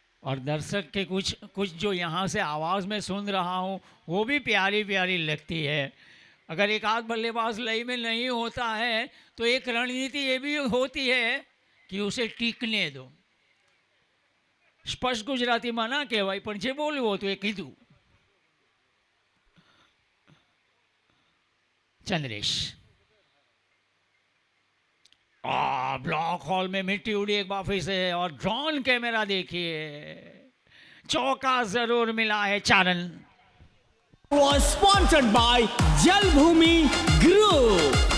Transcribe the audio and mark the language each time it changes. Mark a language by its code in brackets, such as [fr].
[hi] और दर्शक के कुछ जो यहाँ से आवाज़ में सुन रहा हूँ वो भी प्यारी प्यारी लगती है। अगर एक आध बल्लेबाज लय में नहीं होता है तो एक रणनीति ये भी होती है कि उसे ટીકને दो। [gu] સ્પષ્ટ ગુજરાતીમાં ના કહેવાય પણ જે બોલવું હતું એ કીધું। [hi] चंद्रेश ब्लॉक हॉल में मिट्टी उड़ी एक बार फिर से और ड्रोन कैमरा देखिए, चौका जरूर मिला है चारण। [en] Was sponsored by Jalbhumi Group.